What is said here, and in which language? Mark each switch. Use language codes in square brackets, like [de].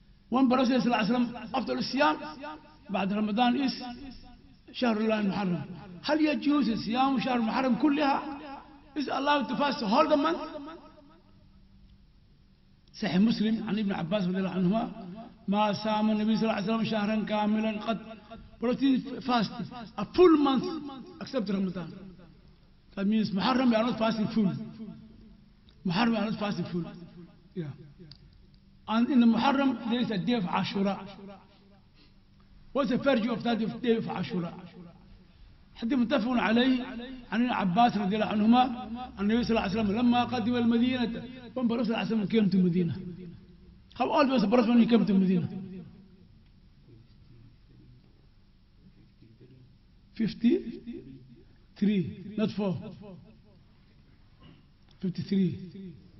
[en] One Prophet ﷺ after [ar] الصيام بعد رمضان is شهر الله المحرم. هل يجوز الصيام شهر المحرم كلها؟ [en] Is allowed to fast all the month? [ar] صحيح مسلم عن ابن عباس رضي الله عنهما ما صام النبي صلى الله عليه وسلم شهرا كاملا قد. [en] Prophet fasted a full month except Ramadan. That means Muharram we are not fasting full. Muharram we are not fasting full. Yeah. And in the Muharram there is a day of Ashura. What's the virtue of that day of Ashura? [ar] حديث متفق عليه عن ابن عباس رضي الله عنهما عن النبي صلى الله عليه وسلم لما قدم المدينة. [en] When Prophet صلى الله عليه وسلم came to Medina. How old was the Prophet when he came to Medina? 53, not 4. 53.